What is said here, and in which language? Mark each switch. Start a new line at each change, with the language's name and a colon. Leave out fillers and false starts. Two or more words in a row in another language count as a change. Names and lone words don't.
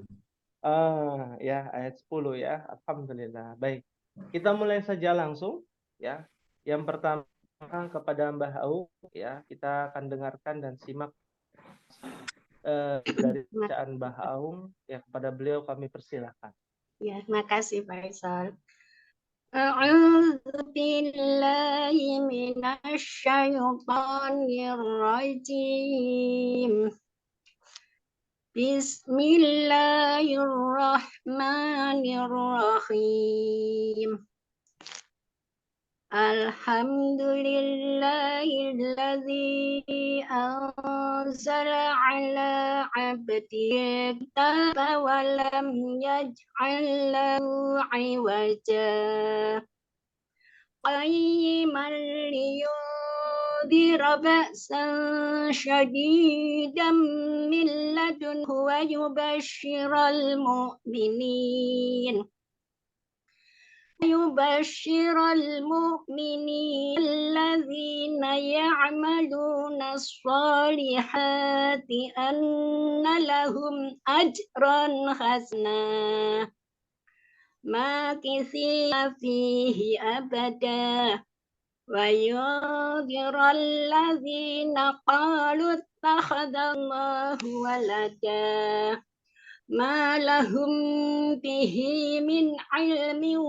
Indonesian: Ya, ayat 10 ya. Alhamdulillah. Baik. Kita mulai saja langsung ya. Yang pertama kepada Mbah Aung ya, kita akan dengarkan dan simak dari bacaan Mbah Aung ya, kepada beliau kami persilahkan. Ya, terima kasih Faisal.
Arabic: أعوذ بالله من الشيطان الرجيم. بسم الله الرحمن الرحيم. الحمد لله الذي أنزل على عبده الكتاب ولم يجعل له عوجا قيما لينذر بأسا شديدا من لدنه ويبشر المؤمنين يبشر المؤمنين الذين يعملون الصالحات أن لهم أجرا حسنا ماكثين فيه أبدا وينذر الذين قالوا اتخذ الله ولدا ما لهم به من علم